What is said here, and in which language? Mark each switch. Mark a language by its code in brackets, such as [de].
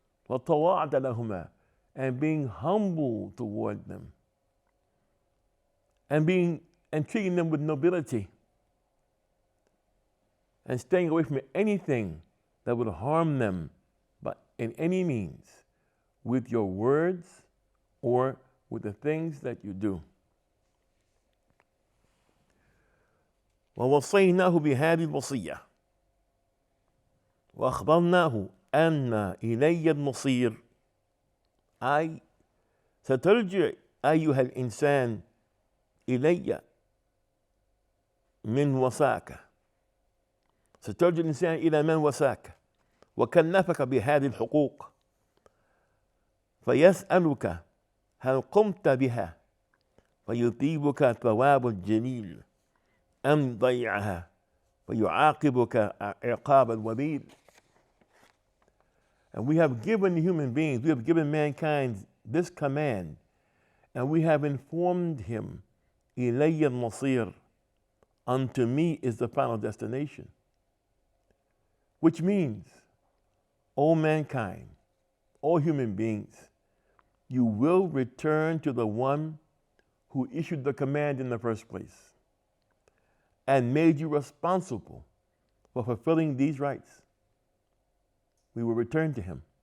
[ar] وَتَوَاضَ لَهُمَا, [en] and being humble toward them, and treating them with nobility, and staying away from anything that would harm them, but in any means, with your words or with the things that you do. [ar] ووصيناه بهذه الوصية وأخبرناه أن إلي المصير، أي سترجع أيها الإنسان إلي من وصاك، سترجع الإنسان إلى من وصاك وكلفك بهذه الحقوق، فيسألك هل قمت بها، فيثيبك ثواب الجليل، أم ضيعها فيعاقبك عقابا وبيل. [en] And we have given human beings, we have given mankind this command, and we have informed him, [ar] إِلَيَّ الْمَصِيرُ, [en] unto me is the final destination. Which means, O mankind, all human beings, you will return to the one who issued the command in the first place and made you responsible for fulfilling these rights. We will return to him.